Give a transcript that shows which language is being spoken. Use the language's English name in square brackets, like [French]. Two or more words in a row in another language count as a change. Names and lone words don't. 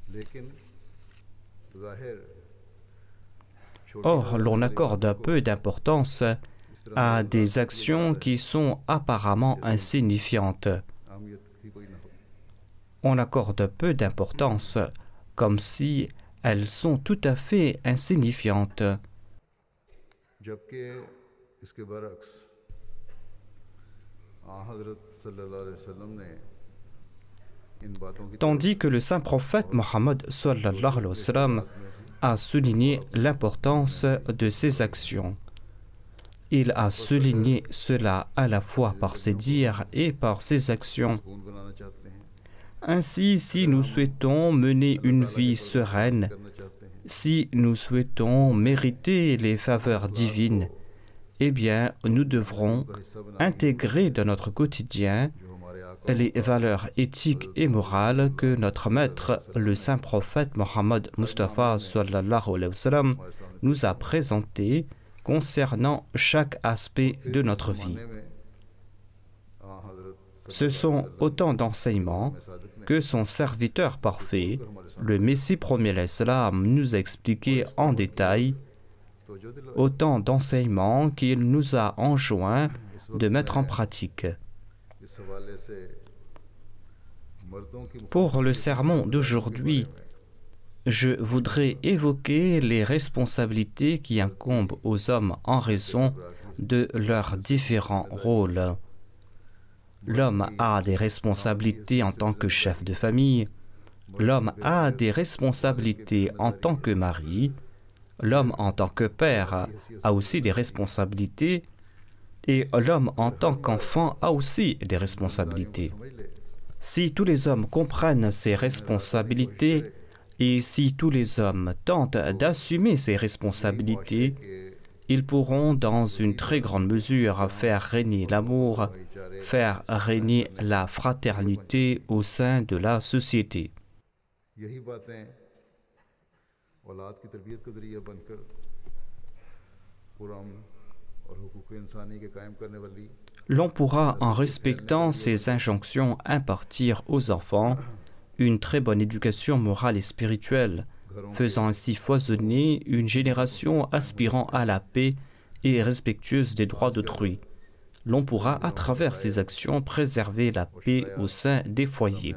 [French] Or, l'on accorde peu d'importance à des actions qui sont apparemment insignifiantes. On accorde peu d'importance, comme si elles sont tout à fait insignifiantes. [Urdu] اس کے برعکس حضرت [Arabic] صلی اللہ علیہ وسلم [Urdu] نے ان باتوں کی [French] Tandis que le saint prophète Mohammed [Arabic] صلى الله عليه وسلم [French] a souligné l'importance de ses actions. Il a souligné cela à la fois par ses dires et par ses actions. [Urdu] سکون بنانا چاہتے ہیں, [French] Ainsi, si nous souhaitons mener une vie sereine, [Urdu] کرنا چاہتے ہیں, [French] si nous souhaitons mériter les faveurs divines, eh bien, nous devrons [Urdu] کا حصہ بنا [French] intégrer dans notre quotidien [Urdu] جو ہمارے آقا [French] les valeurs éthiques et morales que notre maître, le saint prophète Mohammed Mustafa [Arabic] صلى الله عليه وسلم, [French] nous a présentées concernant chaque aspect de notre vie. [Urdu] زمانے میں حضرت [French] Ce sont autant d'enseignements que son serviteur parfait, le Messie premier l'Islam, nous a expliqué en détail, [Urdu] تو جو دل [French] autant d'enseignements qu'il nous a enjoint de mettre en pratique. [Urdu] اس حوالے سے مردوں کی [French] Pour le sermon d'aujourd'hui, je voudrais évoquer les responsabilités qui incombent aux hommes en raison de leurs différents rôles. L'homme a des responsabilités en tant que chef de famille, l'homme a des responsabilités en tant que mari, l'homme en tant que père a aussi des responsabilités et l'homme en tant qu'enfant a aussi des responsabilités. [Urdu] سمجھ لے [French] Si tous les hommes comprennent ces responsabilités et si tous les hommes tentent d'assumer ces responsabilités, ils pourront dans une très grande mesure faire régner l'amour, faire régner la fraternité au sein de la société. [Urdu] یہی باتیں اولاد کی تربیت کا ذریعہ بن کر پرامن اور حقوق انسانی کے قائم کرنے والی [French] L'on pourra, en respectant ces injonctions, impartir aux enfants une très bonne éducation morale et spirituelle, faisant ainsi foisonner une génération aspirant à la paix et respectueuse des droits d'autrui. L'on pourra, à travers ces actions, préserver la paix au sein des foyers.